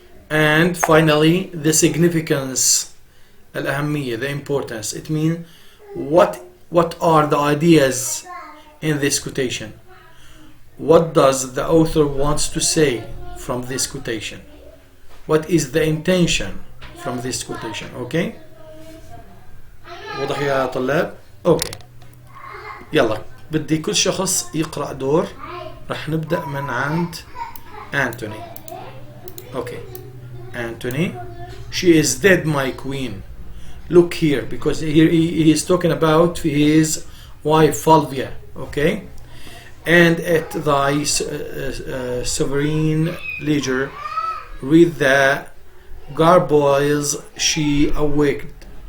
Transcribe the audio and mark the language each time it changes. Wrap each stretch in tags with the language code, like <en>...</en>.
<en>And finally, the significance, الأهمية, the importance. It means what are the ideas in this quotation? What does the author wants to say from this quotation? What is the intention from this quotation?</en> <ar>Okay, واضح يا طلاب؟ Okay, يلا بدي كل شخص يقرأ دور. رح نبدأ من عند Anthony.</ar> <en>Okay, Anthony. She is dead, my queen. Look here, because here he is talking about his wife Fulvia. Okay, and at thy sovereign leisure, read the garboils she awaked.</en>